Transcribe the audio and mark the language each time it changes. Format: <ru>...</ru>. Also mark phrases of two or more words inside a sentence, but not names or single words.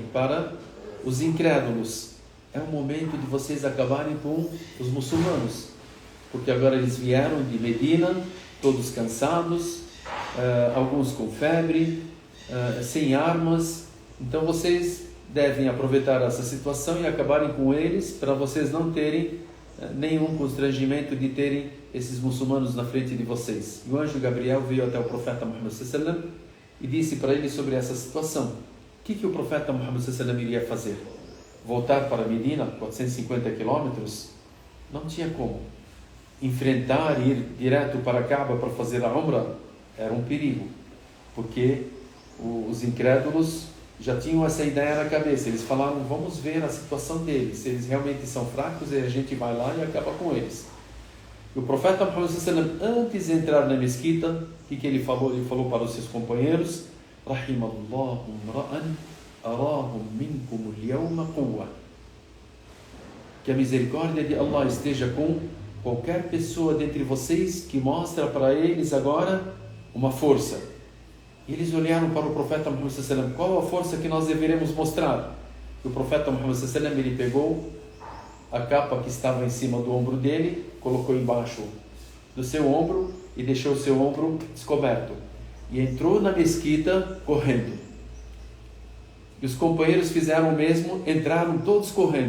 <pt>Para os incrédulos: é o momento de vocês acabarem com os muçulmanos, porque agora eles vieram de Medina, todos cansados, alguns com febre, sem armas. Então vocês devem aproveitar essa situação e acabarem com eles, para vocês não terem nenhum constrangimento de terem esses muçulmanos na frente de vocês. E o anjo Gabriel veio até o profeta Muhammad</pt> <ar>صلى الله عليه وسلم</ar> <pt>e disse para ele sobre essa situação. O que o profeta Muhammad</pt> <ar>صلى الله عليه وسلم</ar> <pt>iria fazer? Voltar para Medina, 450 quilômetros? Não tinha como. Enfrentar e ir direto para Kaaba para fazer a Umrah era um perigo, porque os incrédulos já tinham essa ideia na cabeça. Eles falaram, vamos ver a situação deles, se eles realmente são fracos, e a gente vai lá e acaba com eles. E o profeta Muhammad</pt> <ar>صلى الله عليه وسلم,</ar> <pt>antes de entrar na mesquita, o que ele falou? Ele falou para os seus companheiros,</pt> <ar>رحم الله امرأ أراهم منكم اليوم قوة.</ar> <pt>Que a misericórdia de Allah esteja com qualquer pessoa dentre vocês que mostra para eles agora uma força. E eles olharam para o profeta Muhammad</pt> <ar>صلى الله عليه وسلم,</ar> <pt>qual a força que nós deveremos mostrar? E o profeta Muhammad</pt> <ar>صلى الله عليه وسلم,</ar> <pt>ele pegou a capa que estava em cima do ombro dele, colocou embaixo do seu ombro e deixou o seu ombro descoberto. E entrou na mesquita correndo. E os companheiros fizeram o mesmo, entraram todos correndo.</pt>